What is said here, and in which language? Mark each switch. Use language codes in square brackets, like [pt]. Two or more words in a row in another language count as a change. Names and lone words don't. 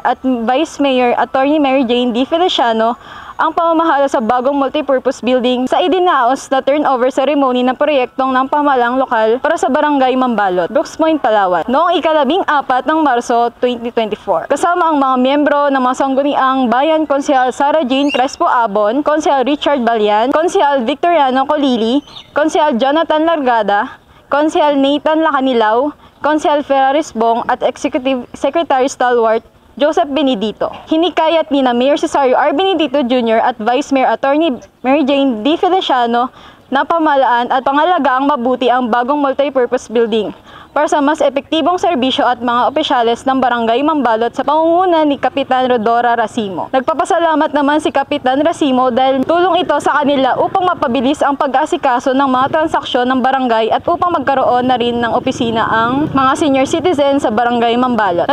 [tl] at Vice Mayor Attorney Mary Jane D. Feliciano ang pamamahala sa bagong [en] multipurpose building [tl] sa idinaos na [en] turnover ceremony [tl] ng proyektong ng pamahalang lokal para sa Barangay Mambalot, Brooks Point, Palawan, noong ika-14 ng Marso 2024. Kasama ang mga miyembro ng mga sangguniang bayan, Konsehal Sara Jane Crespo Abon, Konsehal Richard Balyan, Konsehal Victoriano Colili, Konsehal Jonathan Largada, Konsehal Nathan Lacanilaw, Konsehal Ferraris Bong at Executive Secretary Stalwart Joseph Benedito. Hinikayat ni na Mayor Cesario R. Benedito Jr. at Vice Mayor Attorney Mary Jane D. Feliciano na pamahalaan at pangalagaang mabuti ang bagong [en] multipurpose building [tl] para sa mas epektibong serbisyo at mga opisyales ng Barangay Mambalot sa pangunguna ni Kapitan Rodora Racimo. Nagpapasalamat naman si Kapitan Racimo dahil tulong ito sa kanila upang mapabilis ang pag-asikaso ng mga transaksyon ng barangay at upang magkaroon na rin ng opisina ang mga [en] senior citizen [tl] sa Barangay Mambalot.